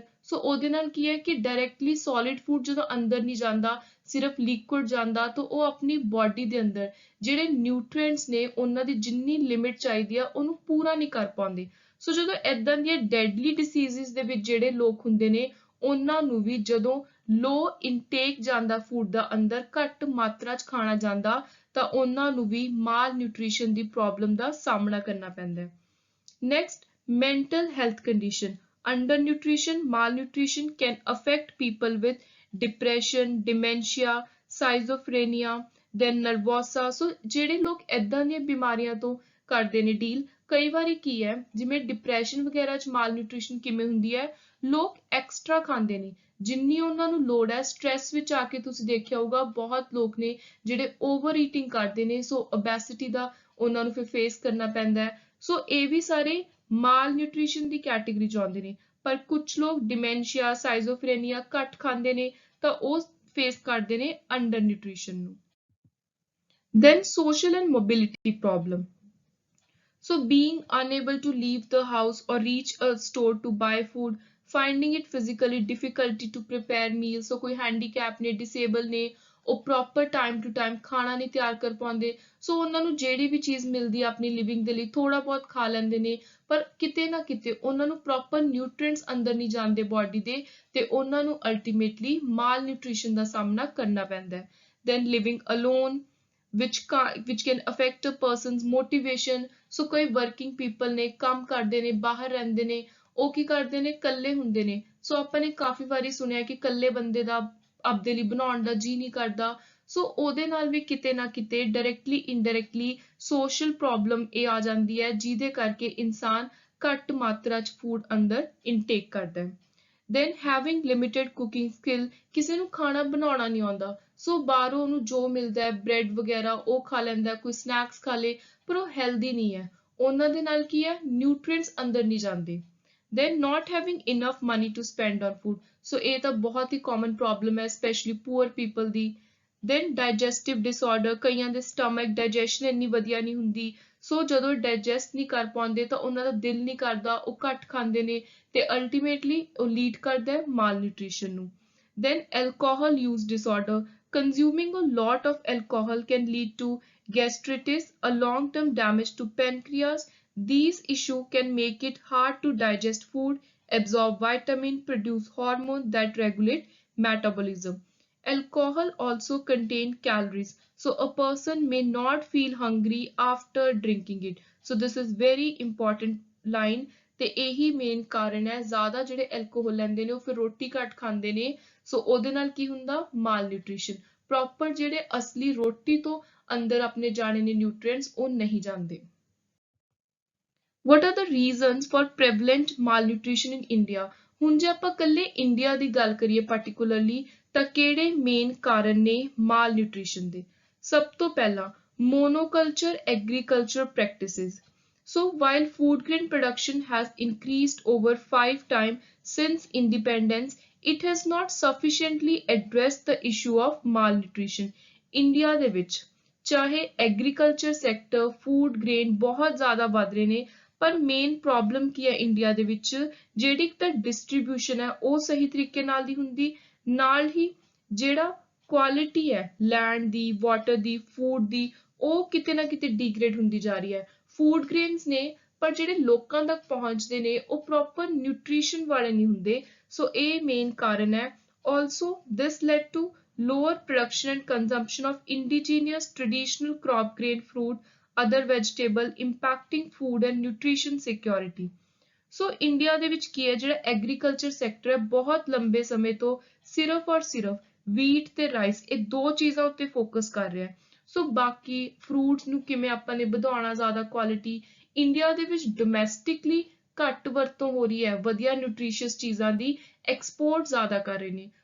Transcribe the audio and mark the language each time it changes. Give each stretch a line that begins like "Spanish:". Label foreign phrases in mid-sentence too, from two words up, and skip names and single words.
Punjabi: ਸੋ ਉਹਦੇ ਨਾਲ ਕੀ ਹੈ ਕਿ
English: directly solid food
Punjabi: ਜਦੋਂ ਅੰਦਰ ਨਹੀਂ ਜਾਂਦਾ, ਸਿਰਫ ਲਿਕੁਇਡ ਜਾਂਦਾ, ਤਾਂ ਉਹ ਆਪਣੀ ਬਾਡੀ ਦੇ ਅੰਦਰ ਜਿਹੜੇ ਨਿਊਟ੍ਰੀਐਂਟਸ ਨੇ ਉਹਨਾਂ ਦੀ ਜਿੰਨੀ ਲਿਮਿਟ ਚਾਹੀਦੀ ਆ ਉਹਨੂੰ ਪੂਰਾ ਨਹੀਂ ਕਰ ਪਾਉਂਦੇ। ਸੋ ਜਦੋਂ ਏਦਾਂ ਦੀਆਂ
English: deadly diseases
Punjabi: ਦੇ ਵਿੱਚ ਜਿਹੜੇ ਲੋਕ ਹੁੰਦੇ ਨੇ, ਉਹਨਾਂ ਨੂੰ ਵੀ ਜਦੋਂ
English: low intake
Punjabi: ਜਾਂਦਾ ਫੂਡ ਦਾ ਅੰਦਰ, ਘੱਟ ਮਾਤਰਾ 'ਚ ਖਾਣਾ ਜਾਂਦਾ, ਤਾਂ ਉਹਨਾਂ ਨੂੰ ਵੀ ਮਾਲ ਨਿਊਟ੍ਰੀਸ਼ਨ ਦੀ ਪ੍ਰੋਬਲਮ ਦਾ ਸਾਹਮਣਾ ਕਰਨਾ ਪੈਂਦਾ ਹੈ।
English: Next, mental health condition. Undernutrition, malnutrition can affect people with depression, dementia, schizophrenia, then nervosa.
Punjabi: So ਜਿਹੜੇ ਲੋਕ ਏਦਾਂ ਦੀਆਂ ਬਿਮਾਰੀਆਂ ਤੋਂ ਕਰਦੇ ਨੇ ਡੀਲ, ਕਈ ਵਾਰੀ ਕੀ ਹੈ ਜਿਵੇਂ ਡਿਪਰੈਸ਼ਨ ਵਗੈਰਾ 'ਚ malnutrition ਕਿਵੇਂ ਹੁੰਦੀ ਹੈ, ਲੋਕ ਐਕਸਟਰਾ ਖਾਂਦੇ ਨੇ ਜਿੰਨੀ ਉਹਨਾਂ ਨੂੰ ਲੋੜ ਹੈ। ਸਟ੍ਰੈਸ ਵਿੱਚ ਆ ਕੇ ਤੁਸੀਂ ਦੇਖਿਆ ਹੋਊਗਾ ਬਹੁਤ ਲੋਕ ਨੇ ਜਿਹੜੇ
English: over eating
Punjabi: ਕਰਦੇ ਨੇ, ਸੋ ਓਬੈਸਿਟੀ ਦਾ ਉਹਨਾਂ ਨੂੰ ਫਿਰ ਫੇਸ ਕਰਨਾ ਪੈਂਦਾ ਹੈ। ਸੋ ਇਹ ਵੀ ਸਾਰੇ ਮਾਲ ਨਿਊਟ੍ਰੀਸ਼ਨ ਦੀ ਕੈਟੇਗਰੀ ਚ ਆਉਂਦੇ ਨੇ। ਪਰ ਕੁਝ ਲੋਕ ਡਿਮੈਂਸ਼ੀਆ, ਸਾਈਜ਼ੋਫਰੇਨੀਆ ਘੱਟ ਖਾਂਦੇ ਨੇ ਤਾਂ ਉਹ ਫੇਸ ਕਰਦੇ ਨੇ
English: under nutrition
Punjabi: ਨੂੰ।
English: Then social and mobility problem. So being unable to leave the house or reach a store to buy food, finding it physically difficulty to prepare meals, so
Punjabi: ਕੋਈ handicap ਨੇ, disable ਨੇ, ਉਹ
English: proper time to time
Punjabi: ਖਾਣਾ ਨਹੀਂ ਤਿਆਰ ਕਰ ਪਾਉਂਦੇ, ਸੋ ਉਹਨਾਂ ਨੂੰ ਜਿਹੜੀ ਵੀ ਚੀਜ਼ ਮਿਲਦੀ ਹੈ ਆਪਣੀ ਲਿਵਿੰਗ ਦੇ ਲਈ ਥੋੜਾ ਬਹੁਤ ਖਾ ਲੈਂਦੇ ਨੇ, ਪਰ ਕਿਤੇ ਨਾ ਕਿਤੇ ਉਹਨਾਂ ਨੂੰ
English: proper nutrients
Punjabi: ਅੰਦਰ ਨਹੀਂ ਜਾਂਦੇ body ਦੇ, ਤੇ ਉਹਨਾਂ ਨੂੰ ultimately malnutrition ਦਾ ਸਾਹਮਣਾ ਕਰਨਾ ਪੈਂਦਾ ਹੈ।
English: Then living alone, which can affect a person's motivation,
Punjabi: ਸੋ ਕੋਈ
English: working people
Punjabi: ਨੇ, ਕੰਮ ਕਰਦੇ ਨੇ, ਬਾਹਰ ਰਹਿੰਦੇ ਨੇ, ਉਹ ਕੀ ਕਰਦੇ ਨੇ, ਇਕੱਲੇ ਹੁੰਦੇ ਨੇ, ਸੋ ਆਪਾਂ ਨੇ ਕਾਫੀ ਵਾਰੀ ਸੁਣਿਆ ਕਿ ਇਕੱਲੇ ਬੰਦੇ ਦਾ ਆਪਦੇ ਲਈ ਬਣਾਉਣ ਦਾ ਜੀ ਨਹੀਂ ਕਰਦਾ, ਸੋ ਉਹਦੇ ਨਾਲ ਵੀ ਕਿਤੇ ਨਾ ਕਿਤੇ
English: directly indirectly social problem
Punjabi: ਇਹ ਆ ਜਾਂਦੀ ਹੈ, ਜਿਹਦੇ ਕਰਕੇ ਇਨਸਾਨ ਘੱਟ ਮਾਤਰਾ 'ਚ ਫੂਡ ਅੰਦਰ ਇਨਟੇਕ ਕਰਦਾ ਹੈ।
English: Then having limited cooking skill,
Punjabi: ਕਿਸੇ ਨੂੰ ਖਾਣਾ ਬਣਾਉਣਾ ਨਹੀਂ ਆਉਂਦਾ, ਸੋ ਬਾਹਰੋਂ ਉਹਨੂੰ ਜੋ ਮਿਲਦਾ ਹੈ ਬ੍ਰੈਡ ਵਗੈਰਾ ਉਹ ਖਾ ਲੈਂਦਾ, ਕੋਈ ਸਨੈਕਸ ਖਾ ਲੇ, ਪਰ ਉਹ ਹੈਲਦੀ ਨਹੀਂ ਹੈ, ਉਹਨਾਂ ਦੇ ਨਾਲ ਕੀ ਹੈ, ਨਿਊਟ੍ਰੀਐਂਟਸ ਅੰਦਰ ਨਹੀਂ ਜਾਂਦੇ।
English: Then not having enough money to spend on food,
Punjabi: ਸੋ ਇਹ ਤਾਂ ਬਹੁਤ ਹੀ
English: common problem
Punjabi: ਹੈ
English: specially poor people
Punjabi: ਦੀ।
English: Then digestive disorder,
Punjabi: ਕਈਆਂ ਦੇ
English: stomach digestion
Punjabi: ਇੰਨੀ ਵਧੀਆ ਨਹੀਂ ਹੁੰਦੀ, ਸੋ ਜਦੋਂ digest ਨਹੀਂ ਕਰ ਪਾਉਂਦੇ ਤਾਂ ਉਹਨਾਂ ਦਾ ਦਿਲ ਨਹੀਂ ਕਰਦਾ, ਉਹ ਘੱਟ ਖਾਂਦੇ ਨੇ, ਤੇ ultimately ਉਹ ਲੀਡ ਕਰਦਾ ਹੈ malnutrition ਨੂੰ।
English: Then alcohol use disorder, consuming a lot of alcohol can lead to gastritis, a long-term damage to pancreas. These issues can make it hard to digest food, absorb vitamin, produce hormones that regulate metabolism. Alcohol also contains calories, so a person may not feel hungry after drinking it. So this is very important line,
Punjabi: ਤੇ ਇਹੀ ਮੇਨ ਕਾਰਨ ਹੈ ਜ਼ਿਆਦਾ ਜਿਹੜੇ ਐਲਕੋਹਲ ਲੈਂਦੇ ਨੇ ਉਹ ਫਿਰ ਰੋਟੀ ਘੱਟ ਖਾਂਦੇ ਨੇ, ਸੋ ਉਹਦੇ ਨਾਲ ਕੀ ਹੁੰਦਾ, ਮਾਲ ਨਿਊਟ੍ਰੀਸ਼ਨ, ਪ੍ਰੋਪਰ ਜਿਹੜੇ ਅਸਲੀ ਰੋਟੀ ਤੋਂ ਅੰਦਰ ਆਪਣੇ ਜਾਣੇ ਨੇ ਨਿਊਟ੍ਰੀਐਂਟਸ ਉਹ ਨਹੀਂ ਜਾਂਦੇ।
English: What are the reasons for prevalent malnutrition in India?
Punjabi: ਹੁਣ ਜੇ ਆਪਾਂ ਇਕੱਲੇ ਇੰਡੀਆ ਦੀ ਗੱਲ ਕਰੀਏ particularly ਤਾਂ ਕਿਹੜੇ ਮੇਨ ਕਾਰਨ ਨੇ malnutrition ਦੇ? ਸਭ ਤੋਂ ਪਹਿਲਾਂ
English: monoculture agriculture practices. So while food grain production has increased over 5 times since independence, it has not sufficiently addressed the issue of malnutrition.
Punjabi: India ਦੇ ਵਿੱਚ ਚਾਹੇ
English: agriculture sector, food grain
Punjabi: ਬਹੁਤ ਜ਼ਿਆਦਾ ਵੱਧ ਰਹੇ ਨੇ, ਪਰ ਮੇਨ ਪ੍ਰੋਬਲਮ ਕੀ ਹੈ ਇੰਡੀਆ ਦੇ ਵਿੱਚ, ਜਿਹੜੀ ਤਾਂ ਡਿਸਟ੍ਰੀਬਿਊਸ਼ਨ ਹੈ ਉਹ ਸਹੀ ਤਰੀਕੇ ਨਾਲ ਨਹੀਂ ਹੁੰਦੀ, ਨਾਲ ਹੀ ਜਿਹੜਾ ਕੁਆਲਿਟੀ ਹੈ ਲੈਂਡ ਦੀ, ਵਾਟਰ ਦੀ, ਫੂਡ ਦੀ, ਉਹ ਕਿਤੇ ਨਾ ਕਿਤੇ ਡੀਗ੍ਰੇਡ ਹੁੰਦੀ ਜਾ ਰਹੀ ਹੈ।
English: food grains
Punjabi: ਨੇ ਪਰ ਜਿਹੜੇ ਲੋਕਾਂ ਤੱਕ ਪਹੁੰਚਦੇ ਨੇ ਉਹ ਪ੍ਰੋਪਰ ਨਿਊਟ੍ਰੀਸ਼ਨ ਵਾਲੇ ਨਹੀਂ ਹੁੰਦੇ, ਸੋ ਇਹ ਮੇਨ ਕਾਰਨ ਹੈ।
English: Also this led to lower production and consumption of indigenous traditional crop grain, fruit, other vegetable, impacting food and nutrition security.
Punjabi: ਸੋ ਇੰਡੀਆ ਦੇ ਵਿੱਚ ਕੀ ਹੈ, ਜਿਹੜਾ
English: agriculture sector
Punjabi: ਹੈ ਬਹੁਤ ਲੰਬੇ ਸਮੇਂ ਤੋਂ ਸਿਰਫ ਔਰ ਸਿਰਫ ਵੀਟ ਤੇ ਰਾਈਸ ਇਹ ਦੋ ਚੀਜ਼ਾਂ ਉੱਤੇ ਫੋਕਸ ਕਰ ਰਿਹਾ ਹੈ। ਸੋ ਬਾਕੀ ਫਰੂਟਸ ਨੂੰ ਕਿਵੇਂ ਆਪਾਂ ਨੇ ਵਧਾਉਣਾ ਜ਼ਿਆਦਾ ਕੁਆਲਿਟੀ, ਇੰਡੀਆ ਦੇ ਵਿੱਚ ਡੋਮੈਸਟਿਕਲੀ ਘੱਟ ਵਰਤੋਂ ਹੋ ਰਹੀ ਹੈ ਵਧੀਆ ਨਿਊਟ੍ਰੀਸ਼ੀਅਸ ਚੀਜ਼ਾਂ ਦੀ, ਐਕਸਪੋਰਟ ਜ਼ਿਆਦਾ ਕਰ ਰਹੇ ਨੇ।